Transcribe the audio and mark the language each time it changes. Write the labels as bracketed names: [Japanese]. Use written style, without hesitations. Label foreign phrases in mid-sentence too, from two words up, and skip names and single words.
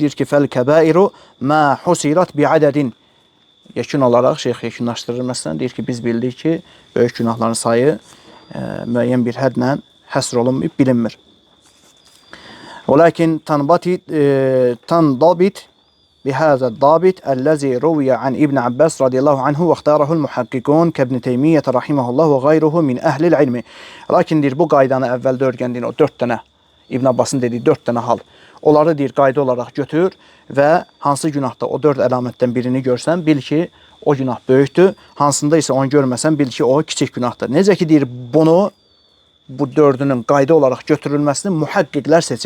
[Azerbaijani] Deyir ki, [Arabic] فالكبائر ما حصرت بعدد. [Azerbaijani] Yekun olaraq Şeyx yekunlaşdırır məsələn. Deyir ki, biz bildik ki, böyük günahların sayı müəyyən bir hədlə həsr olunmayıb, bilinmir. [Arabic] لكن تنضبط بهذا الضابط الذي روي عن ابن عباس رضي الله عنه واختاره المحققون كابن تيمية رحمه الله وغيره من أهل العلم. [Azerbaijani] Lakin deyir, bu qaydanı əvvəldə öyrəndiyin o 4 dənə, İbn Abbasın dediyi 4 dənə hal, onları deyir, qayda olaraq götür və hansı günahda o 4 əlamətdən birini görsən, bil ki, o günah böyükdür. Hansında isə onu görməsən, bil ki, o kiçik günahdır. Necə ki, deyir, bunu, bu 4-ünün qayda olaraq götürülməsini mühəqqiqlər seçib.